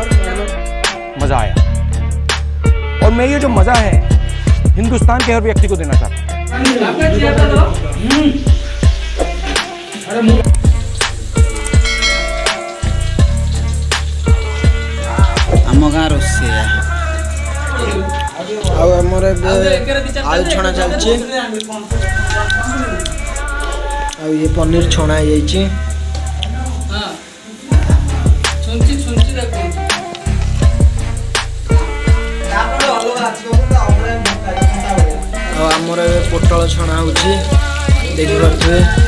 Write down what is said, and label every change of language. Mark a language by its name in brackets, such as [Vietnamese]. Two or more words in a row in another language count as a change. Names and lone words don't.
[Hindi] मजा आया और मैं ये जो मजा है हिंदुस्तान के हर व्यक्ति को देना चाहता हूँ [Odia] ଆମ ଗାଁ ରୋଷେଇଆ ଆଉ ଆମର ଏବେ ଆଳୁ ଛଣା ଚାଲିଛି ଆଉ ଇଏ ପନିର ଛଣା ହେଇଯାଇଛି ଆଉ ଆମର ଏବେ ପୋଟଳ ଛଣା ହେଉଛି ଦେଖିପାରୁଥିବେ